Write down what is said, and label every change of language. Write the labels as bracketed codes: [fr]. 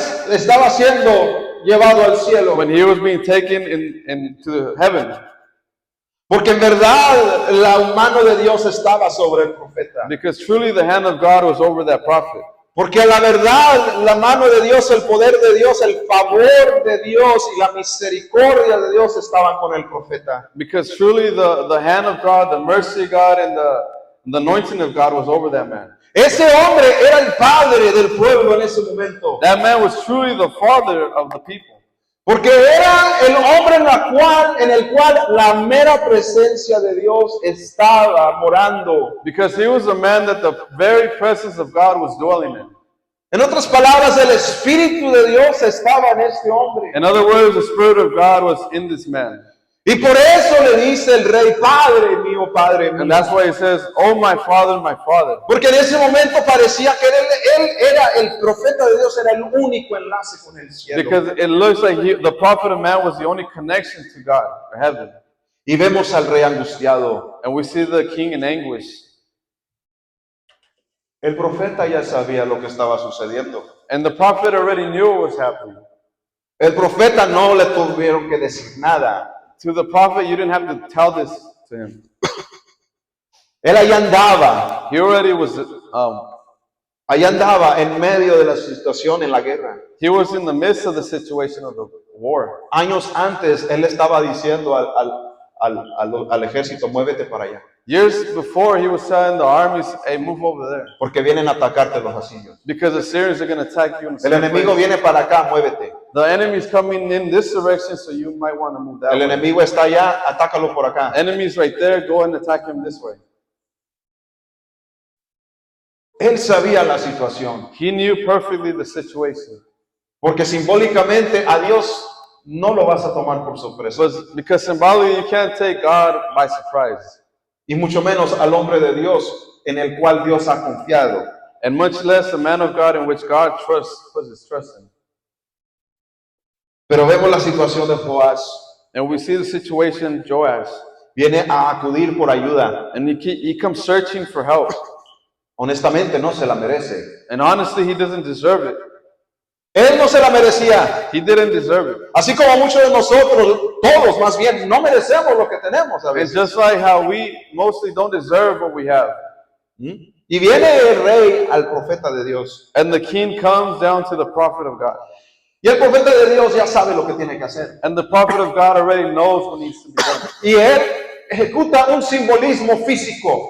[es] estaba siendo llevado al cielo. [en] when he was being taken into heaven. [es] Porque en verdad la mano de Dios estaba sobre el profeta. [en] Because truly the hand of God was over that prophet. [es] Porque la verdad, la mano de Dios, el poder de Dios, el favor de Dios y la misericordia de Dios estaban con el profeta. [en] Because truly the hand of God, the mercy of God, and the anointing of God was over that man. [es] Ese hombre era el padre del pueblo en ese momento. [en] That man was truly the father of the people. [es] Porque era el hombre en el cual la mera presencia de Dios estaba morando. [en] Because he was a man that the very presence of God was dwelling in. [es] En otras palabras, el Espíritu de Dios estaba en este hombre. [en] In other words, the Spirit of God was in this man. [es] Y por eso le dice el rey, Padre mío, Padre [en] And [es] mío. [en] that's why he says, oh, my father, my father. [es] Porque en ese momento parecía que él era el profeta de Dios, era el único enlace con el cielo. [en] Because it looks like the prophet of man was the only connection to God, or heaven. [es] Y vemos al rey angustiado. [en] And we see the king in anguish. [es] El profeta ya sabía lo que estaba sucediendo. [en] And the prophet already knew what was happening. [es] El profeta no le tuvieron que decir nada. [en] To the prophet, you didn't have to tell this to him. [es] Él allá andaba. [en] He already was, [es] Allá andaba en medio de la situación en la guerra. [en] he was in the midst of the situation of the war. [es] Años antes, él estaba diciendo al ejército, muévete para allá. [en] Years before, he was telling the armies, hey, move over there. [es] Porque vienen a atacarte los asirios. [en] Because the Syrians are going to attack you in a [es] El [en] certain [es] enemigo [en] place. [es] viene para acá, muévete. [en] The enemy is coming in this direction, so you might want to move that [es] El [en] way. [es] enemigo está allá, atácalo por acá. [en] Enemy's right there, go and attack him this way. [es] Él sabía la situación. [en] He knew perfectly the situation. [es] Porque simbólicamente a Dios no lo vas a tomar por sorpresa. [en] But because symbolically, you can't take God by surprise. [es] Y mucho menos al hombre de Dios en el cual Dios ha confiado. [en] And much less a man of God in which God puts his trust in. [es] Pero vemos la situación de Joás. [en] And we see the situation, Joash. [es] Viene a acudir por ayuda. [en] And he comes searching for help. [es] Honestamente no se la merece. [en] And honestly, he doesn't deserve it. [es] Él no se la merecía. [en] He didn't deserve it. [es] Así como muchos de nosotros, todos más bien, no merecemos lo que tenemos a [en] And [es] veces. [en] just like how we mostly don't deserve what we have. [es] Y viene el rey al profeta de Dios. [en] And the king comes down to the prophet of God. [es] Y el profeta de Dios ya sabe lo que tiene que hacer. [en] And the prophet of God already knows what needs to be done. [es] Y él ejecuta un simbolismo físico.